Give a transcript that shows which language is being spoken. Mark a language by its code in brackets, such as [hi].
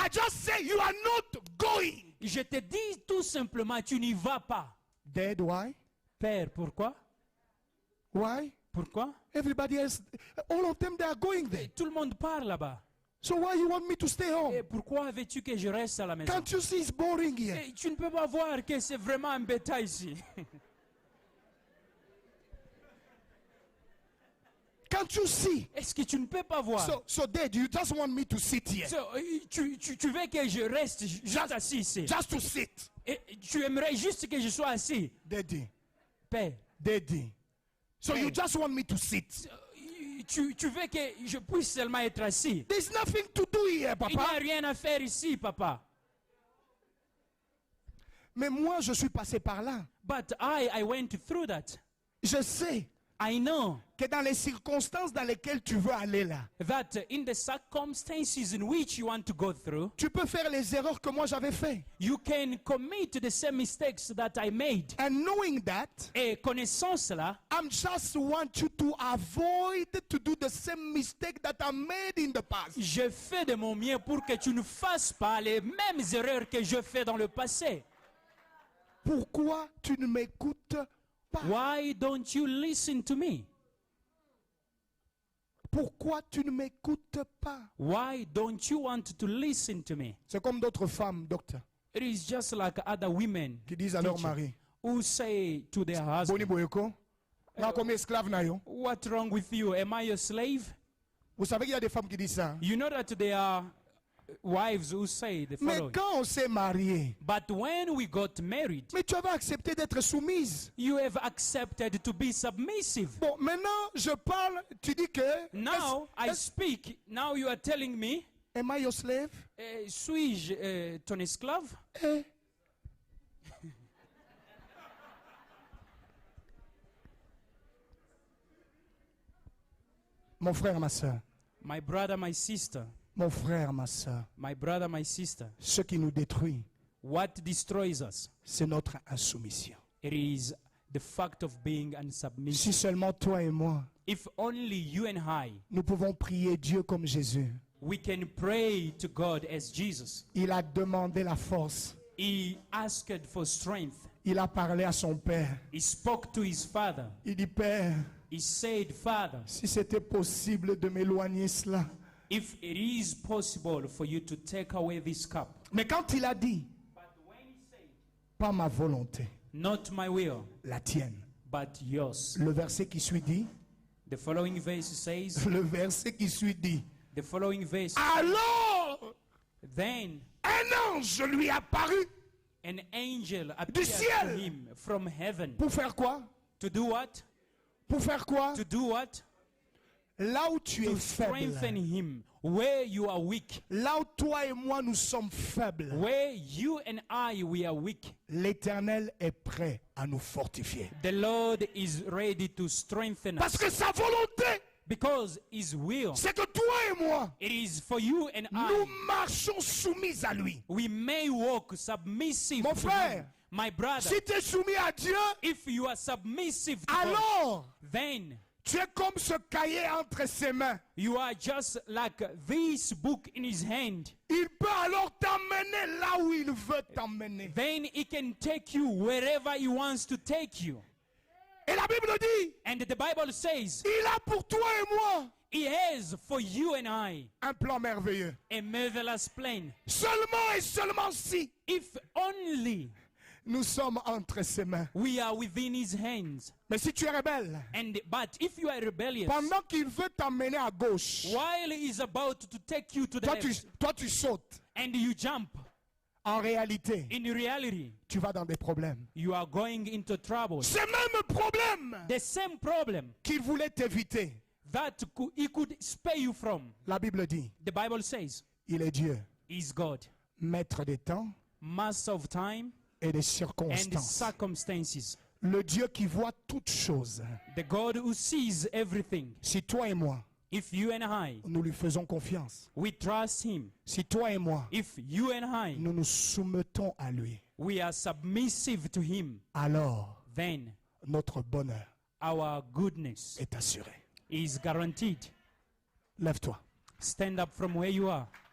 [en] I just say you are not going. [fr] Je te dis tout simplement, tu n'y vas pas. [en] Dead, why? [fr] Père, pourquoi? [en] Why? [fr] Pourquoi? [en] Everybody else, all of them, they are going there. [fr] Tout le monde part là-bas. [en] So why you want me to stay home? [fr] Et pourquoi veux-tu que je reste à la maison? [en] Can't you see it's boring here? [fr] Et tu ne peux pas voir que c'est vraiment embêtant ici. [en] Can't you see? [fr] Est-ce que tu ne peux pas voir? [en] So Dad, you just want me to sit here. [fr] Tu veux que je reste juste assis ici? [en] Just to sit. [fr] Et tu aimerais juste que je sois assis? [en] Daddy. [fr] Père, [en] Daddy. So you just want me to sit. [fr] tu veux que je puisse seulement être assis? [en] There's nothing to do here, [fr] Il n'y a papa. rien à faire ici, papa. Mais moi, je suis passé par là. [en] But I went through that. [fr] Je sais [en] I know [fr] que dans les circonstances dans lesquelles tu veux aller là, [en] that in the circumstances in which you want to go through, [fr] tu peux faire les erreurs que moi j'avais fait. [en] you can commit the same mistakes that I made. And knowing that, [fr] Et connaissant cela, [en] I'm just want you to avoid to do the same mistake that I made in the past. [fr] je fais de mon mieux pour que tu ne fasses pas les mêmes erreurs que je fais dans le passé. Pourquoi tu ne m'écoutes pas? [en] Why don't you listen to me? [fr] Pourquoi tu ne m'écoutes pas? [en] Why don't you want to listen to me? [fr] C'est comme d'autres femmes, docteur, [en] It is just like other women [fr] qui disent à leur [en] teacher, [fr] mari, [en] who say to their [ln] Boni [en] husband, [ln] boyeko, na comme esclave na yo. [en] what's wrong with you? Am I your slave? [fr] Vous savez qu'il y a des femmes qui disent ça. [en] You know that there are wives who say the [fr] Mais [en] following. [fr] quand on s'est marié, [en] But when we got married, [fr] mais tu avais accepté d'être soumise. [en] you have accepted to be submissive. [fr] Bon, maintenant, je parle, tu dis que... [en] Now I speak. Now you are telling me, Am I your slave? [fr] suis-je ton esclave? Eh. Mon frère, ma soeur. [en] My brother, my sister. [fr] Mon frère, ma soeur. [en] My brother, my sister. [fr] Ce qui nous détruit, [en] What destroys us? [fr] c'est notre insoumission. [en] It is the fact of being unsubmissive. [fr] Si seulement toi et moi, [en] If only you and I, [fr] nous pouvons prier Dieu comme Jésus. [en] we can pray to God as Jesus. [fr] Il a demandé la force. [en] He asked for strength. [fr] Il a parlé à son Père. [en] He spoke to his father. [fr] Il dit, Père, [en] He said, Father, [fr] si c'était possible de m'éloigner cela. [en] if it is possible for you to take away this cup. [fr] Mais quand il a dit, [en] But when he said, [fr] pas ma volonté, [en] not my will, [fr] la tienne. [en] but yours. [fr] Le verset qui suit dit, [en] The following verse says, [fr] le verset qui suit dit, [en] the following verse, [fr] alors [en] then [fr] un ange lui apparut [en] an angel appeared to [fr] ciel. [en] him from heaven. [fr] pour faire quoi? [en] To do what? [fr] Pour faire quoi? [en] To do what? [fr] là où tu es [en] to strengthen [fr] faible, [en] him where you are weak. [fr] là où toi et moi nous sommes faibles, [en] Where you and I, we are weak. [fr] l'Éternel est prêt à nous fortifier. [en] The Lord is ready to strengthen [fr] Parce [en] us. [fr] que sa volonté, [en] Because his will, [fr] c'est que toi et moi, [en] it is for you and [fr] nous [en] I. [fr] marchons soumis à lui. [en] We may walk submissive [fr] Mon [en] to [fr] frère, [en] him. My brother, [fr] si tu es soumis à Dieu, [en] if you are submissive to God, [fr] alors [en] then [fr] tu es comme ce cahier entre ses mains. [en] you are just like this book in his hand. [fr] Il peut alors t'emmener là où il veut t'emmener. [en] Then he can take you wherever he wants to take you. [fr] Et la Bible dit, [en] And the Bible says [fr] il a pour toi et moi [en] he has for you and I [fr] un plan merveilleux. [en] a marvelous plan. [fr] Seulement et seulement si [en] If only [fr] nous sommes entre ses mains. [en] we are within his hands. [fr] Mais si tu es rebelle, [en] But if you are rebellious, [fr] pendant qu'il veut t'emmener à gauche, [en] while he is about to take you to the left [fr] toi tu sautes. [en] and you jump, [fr] En réalité, [en] in reality, [fr] tu vas dans des problèmes. [en] you are going into trouble. [fr] Ces mêmes problèmes [en] The same problem [fr] qu'il voulait t'éviter, [en] that he could spare you from. [fr] la Bible dit, [en] The Bible says, [fr] il est Dieu, [en] is God, [fr] maître des temps [en] master of time [fr] et des [en] and [fr] circonstances. [en] circumstances. [fr] Le Dieu qui voit toutes choses. [en] The God who sees everything. [fr] Si toi et moi, [en] If you and I, [fr] nous lui faisons confiance. [en] we trust him. [fr] Si toi et moi, [en] If you and I, [fr] nous nous soumettons à lui, [en] we are submissive to him, [fr] alors [en] then [fr] notre bonheur [en] our goodness [fr] est assuré. [en] is guaranteed. [fr] Lève-toi. [en] Stand up from where you are.